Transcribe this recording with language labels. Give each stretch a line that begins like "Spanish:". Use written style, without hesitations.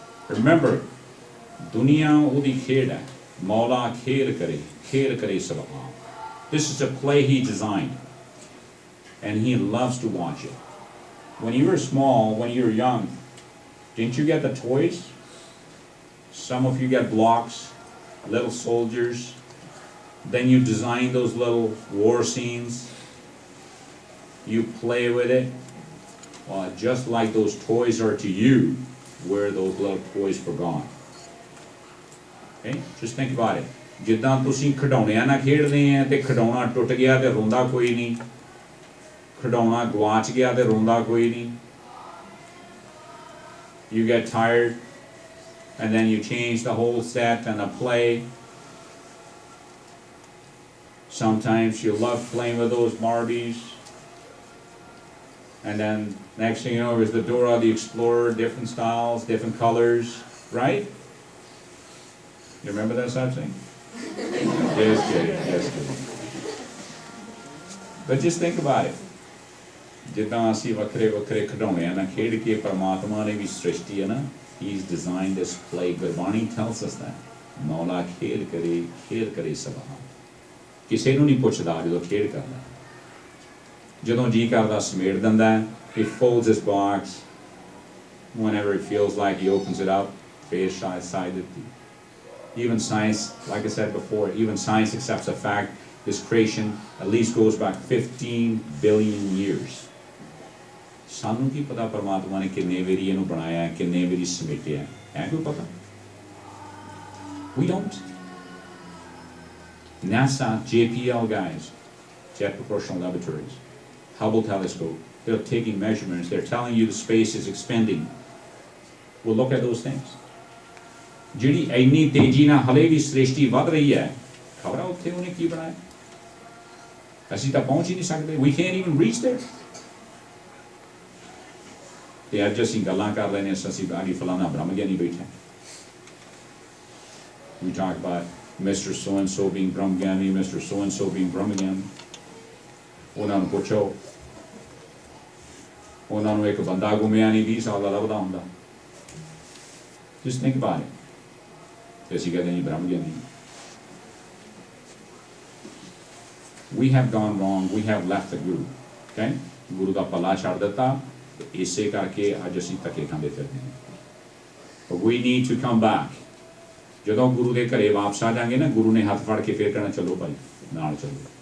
English: Remember,
Punjabi: दुनिया उदी खेड़ है, मौला खेड़ करे सब आम.
English: This is a play he designed, and he loves to watch it. When you were small, when you were young, didn't you get the toys? Some of you get blocks, little soldiers. Then you design those little war scenes. You play with it. Well, just like those toys are to you, where those little toys were gone. Okay? Just think about it.
Punjabi: ਜਿੱਦਾਂ ਤੁਸੀਂ ਖਿਡੌਣਿਆਂ ਨਾਲ ਖੇਡਦੇ ਆ ਤੇ ਖਿਡੌਣਾ ਟੁੱਟ ਗਿਆ ਤੇ ਰੋਂਦਾ ਕੋਈ ਨਹੀਂ, ਖਿਡੌਣਾ ਗਵਾਚ ਗਿਆ ਤੇ ਰੋਂਦਾ ਕੋਈ ਨਹੀਂ.
English: You get tired and then you change the whole set and the play. Sometimes you love playing with those Barbies, and then next thing you know is the Dora the Explorer, different styles, different colors, right? You remember that sort of thing? Just kidding, just kidding. But just think about it.
Punjabi: ਜਿੱਦਾਂ ਅਸੀਂ ਵੱਖਰੇ ਵੱਖਰੇ ਖਿਡੌਣਿਆਂ ਨਾਲ ਖੇਡ ਕੇ ਪਰਮਾਤਮਾ ਨੇ ਵੀ ਸ੍ਰਿਸ਼ਟੀ ਹੈ ਨਾ,
English: He's designed this play. Gurbani tells us that.
Punjabi: ਮੌਲਾ ਖੇਡ ਕਰੇ ਸਭਾ. ਕਿਸੇ ਨੂੰ ਨਹੀਂ ਪੁੱਛਦਾ ਜਦੋਂ ਖੇਡ ਕਰਦਾ, ਜਦੋਂ ਜੀ ਕਰਦਾ ਸਮੇਟ ਦਿੰਦਾ.
English: He folds his box whenever he feels like, he opens it up, face sided. Even science, like I said before, even science accepts the fact this creation at least goes back 15 billion years.
Punjabi: ਸਾਨੂੰ ਕੀ ਪਤਾ ਪਰਮਾਤਮਾ ਨੇ ਕਿੰਨੇ ਵਾਰੀ ਇਹਨੂੰ ਬਣਾਇਆ, ਕਿੰਨੇ ਵਾਰੀ ਸਮੇਟਿਆ, ਹੈ ਕੋਈ ਪਤਾ?
English: We don't. NASA, JPL guys, Jet Proportional Laboratories, Hubble telescope, they're taking measurements, they're telling you the space is expanding. We'll look at those things.
Punjabi: ਜਿਹੜੀ ਇੰਨੀ ਤੇਜ਼ੀ ਨਾਲ ਹਲੇ ਵੀ ਸ੍ਰਿਸ਼ਟੀ ਵੱਧ ਰਹੀ ਹੈ, ਖਬਰਾਂ ਉੱਥੇ ਉਹਨੇ ਕੀ ਬਣਾਇਆ? ਅਸੀਂ ਤਾਂ ਪਹੁੰਚ ਹੀ ਨਹੀਂ ਸਕਦੇ.
English: We can't even reach there.
Punjabi: ਤੇ ਅੱਜ ਅਸੀਂ ਗੱਲਾਂ ਕਰ ਰਹੇ ਨੇ, ਅਸੀਂ ਆਗੀ ਫਲਾਣਾ ਬ੍ਰਹਮ ਗਿਆਨੀ ਬੈਠਾ.
English: We talk about Mr. So-and-so being Brahma Gyani, Mr. So-and-so being Brahma Gyani.
Punjabi: ਉਹਨਾਂ ਨੂੰ ਪੁੱਛੋ, ਉਹਨਾਂ ਨੂੰ ਇੱਕ ਬੰਦਾ ਗੁੰਮਿਆ ਨਹੀਂ 20 ਸਾਲ ਦਾ ਲੱਭਦਾ ਹੁੰਦਾ.
English: Just think about it.
Punjabi: ਤੇ ਅਸੀਂ ਕਹਿੰਦੇ ਨਹੀਂ Brahma Gyani.
English: We have gone wrong, we have left the Guru. Okay?
Punjabi: ਗੁਰੂ ਦਾ ਪੱਲਾ ਛੱਡ ਦਿੱਤਾ, ਇਸੇ ਕਰਕੇ ਅੱਜ ਅਸੀਂ ਧੱਕੇ ਖਾਂਦੇ ਫਿਰਦੇ ਹਾਂ.
English: But we need to come back.
Punjabi: ਜਦੋਂ ਗੁਰੂ ਦੇ ਘਰੇ ਵਾਪਸ ਆ ਜਾਵਾਂਗੇ ਨਾ, ਗੁਰੂ ਨੇ ਹੱਥ ਫੜ ਕੇ ਫੇਰ ਕਹਿਣਾ ਚਲੋ ਭਾਈ ਨਾਲ ਚਲੋ.